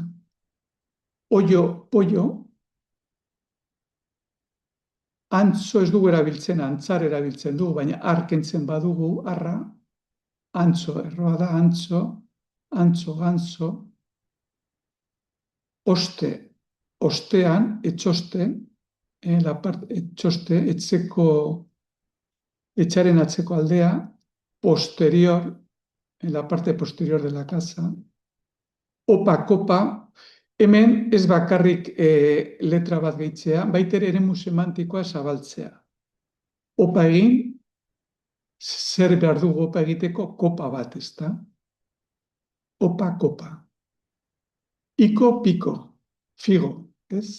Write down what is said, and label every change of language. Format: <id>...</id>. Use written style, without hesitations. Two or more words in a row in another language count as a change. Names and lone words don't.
<eu>Oio, pollo, antzo ez dugu erabiltzen, antzar erabiltzen dugu, baina arkentzen badugu, arra, antzo, erroa da, antzo, ganso, ostean, etxoste, etxoste, etxaren atzeko aldea,</eu> <es>posterior, en la parte posterior de la casa,</es> <eu>opa, kopa, hemen ez bakarrik letra bat gehitzea, baitere eremu semantikoa zabaltzea. Opa egin, zer behar dugu opa egiteko, kopa bat, ezta? Opa, kopa. Iko, piko, figo, ez?</eu>